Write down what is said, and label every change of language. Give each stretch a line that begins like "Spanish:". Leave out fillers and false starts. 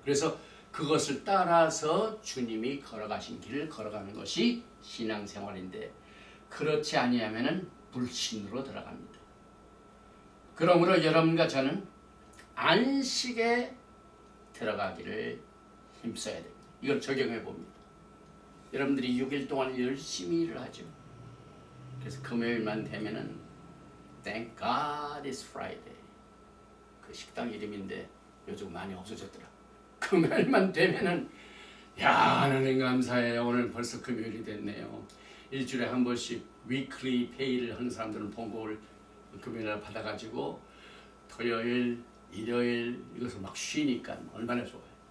Korean: 그래서 그것을 따라서 주님이 걸어가신 길을 걸어가는 것이 신앙생활인데 그렇지 아니하면은 불신으로 들어갑니다. 그러므로 여러분과 저는 안식에 들어가기를 힘써야 됩니다. 이걸 적용해 봅니다. 여러분들이 6일 동안 열심히 일을 하죠. 그래서 금요일만 되면은
English: Thank God it's Friday.
Korean: 그 식당 이름인데 요즘 많이 없어졌더라. 금요일만 되면은 야 하나님 감사해요. 오늘 벌써 금요일이 됐네요. 일주일에 한 번씩 위클리 페이를 하는 사람들은 봉급을 금요일날 받아가지고 토요일, 일요일 이것을 막 쉬니까 얼마나 좋아요.